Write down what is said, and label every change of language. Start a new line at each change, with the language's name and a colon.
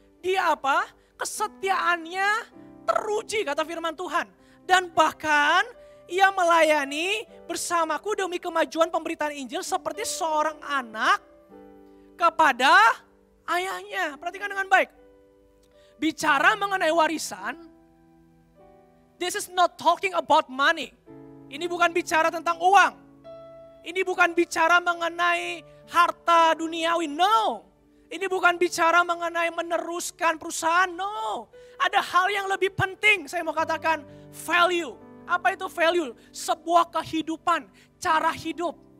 Indonesian: Dia apa? Kesetiaannya teruji, kata firman Tuhan. Dan bahkan ia melayani bersamaku demi kemajuan pemberitaan Injil seperti seorang anak kepada ayahnya. Perhatikan dengan baik. Bicara mengenai warisan,
English: this is not talking about money.
Indonesian: Ini bukan bicara tentang uang. Ini bukan bicara mengenai harta duniawi, no. Ini bukan bicara mengenai meneruskan perusahaan, no. Ada hal yang lebih penting, saya mau katakan value. Apa itu value? Sebuah kehidupan, cara hidup.